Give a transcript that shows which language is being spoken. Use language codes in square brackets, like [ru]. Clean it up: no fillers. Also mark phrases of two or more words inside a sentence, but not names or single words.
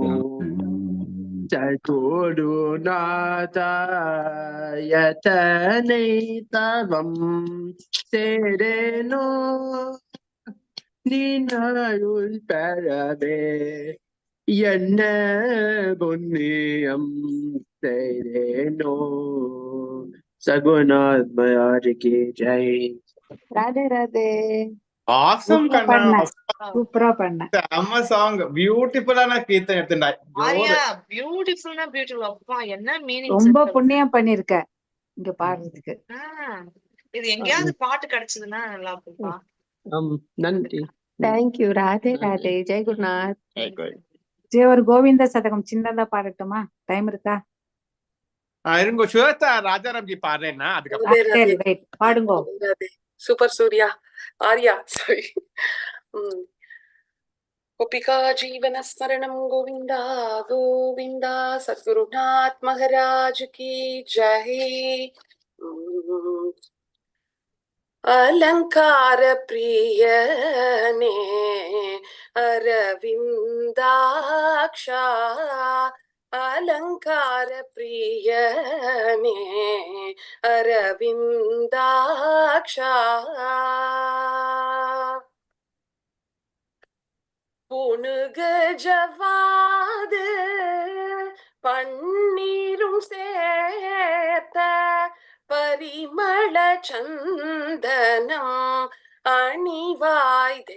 [ta] சத்குருநாதா எத்தனை தவம் செய்தேனோ நின் அருள் பெறவே என்ன புண்ணியம் செய்தேனோ சகுநாத் [hi] महाराज की जय [ta] ராதே ராதே [en] Awesome, Kanna. [ta] சூப்பரா பண்ண செம்ம சாங், பியூட்டிஃபுல்லான கீர்த்தனை எடுத்துட்டாய். ஆரியா பியூட்டிஃபுல்னா பியூட்டிஃபுல். அப்பா என்ன மீனிங். ரொம்ப புண்ணியம் பண்ணிருக்க இங்க பாடுறதுக்கு. இது எங்கேயாவது பாட்டு கிடைச்சதுன்னா நல்லா இருக்கும்பா. நன்றி. தேங்க்யூ. ராதே ராதே. ஜெய் குருநாத். சரி, ஒரு கோவிந்த சதகம் சின்னதா பாடட்டுமா? டைம் இருக்கா? இருங்கோ, ஸ்வேதா ராஜாராம்ஜி பாடுறேன்னா அதுக்கப்புறம் பாடுங்கோ. சூப்பர் சூர்யா ஆர்யா சாரி. [sa] गोपिका जीवन स्मरणं गोविंदा गोविंदा [hi] सद्गुरुनाथ महाराज की जय. [ta] அலங்கார ப்ரியனே அரவிந்தாக்ஷா அலங்கார ப்ரியனே அரவிந்தாக்ஷா புனுகு ஜவாது பன்னீரும் சேர்த்த பரிமள சந்தனம் அணிவாய்